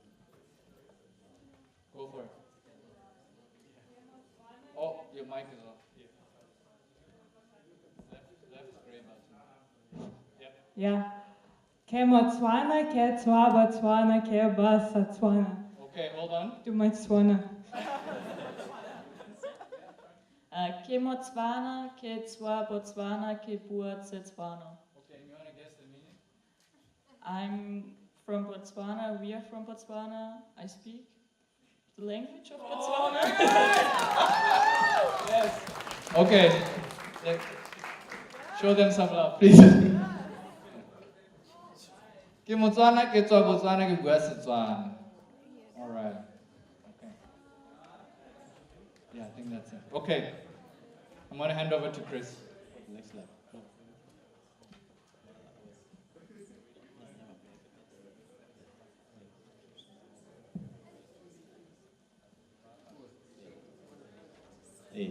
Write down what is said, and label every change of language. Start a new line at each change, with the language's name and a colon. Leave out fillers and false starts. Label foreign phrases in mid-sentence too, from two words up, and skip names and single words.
English: Go for it. Oh, your mic is off. Yeah. Left is gray button. Yep. Yeah.
Tswana: Ke Motswana, ke Tswa Botswana, ke Basa Tswana.
English: Okay, hold on. Do my Tswana.
Tswana: Ke Motswana, ke Tswa Botswana, ke Bua Tswana.
English: Okay, you want to guess the meaning? I'm from Botswana, we are from Botswana. I speak the language of Botswana. Yes. Okay. Show them some love, please.
Tswana: Ke Motswana, ke tswa Botswana, ke bua Setswana.
English: All right. Okay. Yeah, I think that's it. Okay. I'm going to hand over to Chris. Next slide. Hey.